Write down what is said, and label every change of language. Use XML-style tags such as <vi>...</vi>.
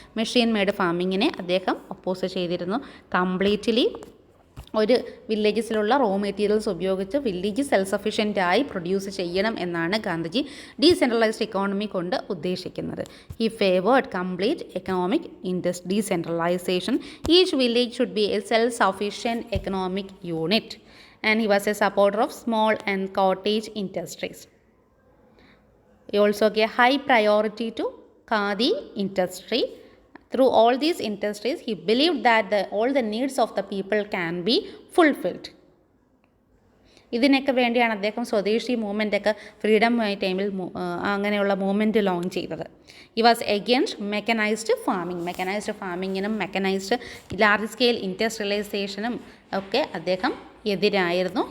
<ml>Machine made ഫാമിങ്ങിനെ അദ്ദേഹം oppose ചെയ്തിരുന്നു. Completely ഒരു വില്ലേജസിലുള്ള റോ മെറ്റീരിയൽസ് ഉപയോഗിച്ച് വില്ലേജ് സെൽഫ് സഫിഷ്യൻ്റ് ആയി പ്രൊഡ്യൂസ് ചെയ്യണം എന്നാണ് ഗാന്ധിജി ഡീസെൻട്രലൈസ്ഡ് എക്കോണമി കൊണ്ട് ഉദ്ദേശിക്കുന്നത്.</ml> <en>He favoured complete economic decentralisation. Each village should be a self sufficient economic unit and he was a supporter of small and cottage industries. He also gave high priority to khadi industry. Through all these industries, he believed that all the needs of the people can be fulfilled.</en> <ml>ഇതിനൊക്കെ വേണ്ടിയാണ് അദ്ദേഹം സ്വദേശി മൂവ്മെൻറ്റൊക്കെ freedom ടൈമിൽ അങ്ങനെയുള്ള movement launch ചെയ്തത്.</ml> <en>He was against mechanised farming.</en> <ml>Mechanised ഫാമിങ്ങിനും mechanised large scale ഇൻഡസ്ട്രിയലൈസേഷനും ഒക്കെ അദ്ദേഹം എതിരായിരുന്നു.</ml>